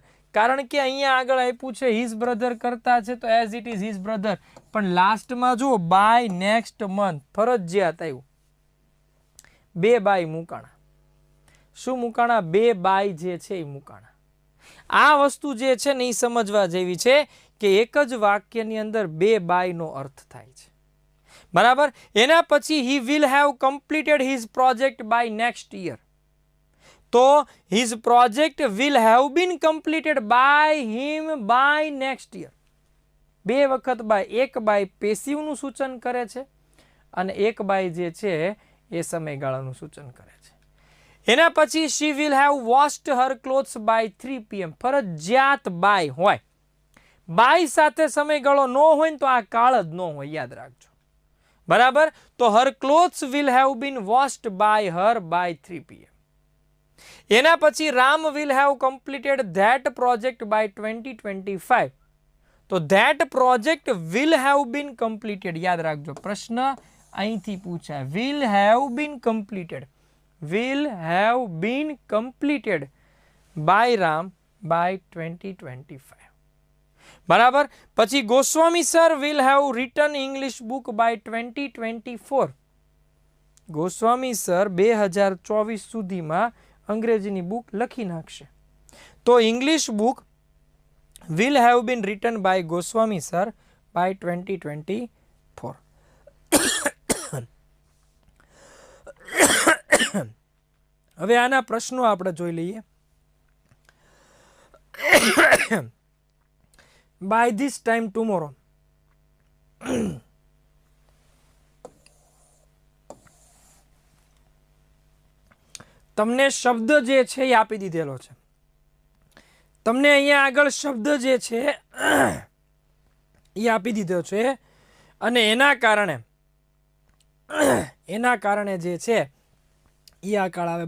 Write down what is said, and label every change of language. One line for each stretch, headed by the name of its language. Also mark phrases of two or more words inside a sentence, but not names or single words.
Gujarati: કારણ કે અહીંયા આગળ આપ્યું છે
English: his brother
Gujarati: કરતા છે તો
English: as it is his brother,
Gujarati: પણ લાસ્ટમાં જુઓ
English: by next month
Gujarati: ફરજિયાત આવ્યું. બે બાય મૂકાણા. શું મૂકાણા? બે બાય જે છે એ મૂકાણા. આ વસ્તુ જે છે ને એ સમજવા જેવી છે કે એક જ વાક્યની અંદર બે બાયનો અર્થ થાય છે, બરાબર. એના પછી
English: he will have completed his project by next year. તો his project will have been completed by him by next year.
Gujarati: બે વખત બાય, એક બાય પેસિવનું સૂચન કરે છે અને એક બાય જે છે એ સમયગાળાનું સૂચન કરે છે. એના પછી
English: she will have washed her clothes by 3 PM.
Gujarati: ફરજિયાત બાય હોય, બાય સાથે સમયગાળો ન હોય ને તો આ કાળ જ ન હોય, યાદ રાખજો, બરાબર.
English: તો her clothes will have been washed by her by 3 PM.
Gujarati: એના પછી
English: રામ will have completed that project by 2025. તો that project will have been completed,
Gujarati: યાદ રાખજો, પ્રશ્ન અહીંથી પૂછાય,
English: will have been completed, will have been completed by Ram by 2025,
Gujarati: બરાબર.
English: પછી ગોસ્વામી સર will have written English book by 2024.
Gujarati: ગોસ્વામી સર 2024 સુધીમાં અંગ્રેજીની બુક લખી નાખશે.
English: તો English book will have been written by Goswami sir by 2024.
Gujarati: હવે આના પ્રશ્નો આપણે જોઈ લઈએ.
English: by this time tomorrow.
Gujarati: તમને શબ્દ જે છે એ આપી દીધેલો છે, તમને અહીંયા આગળ શબ્દ જે છે એ આપી દીધો છે અને એના કારણે જે છે એ આ કાળ આવે.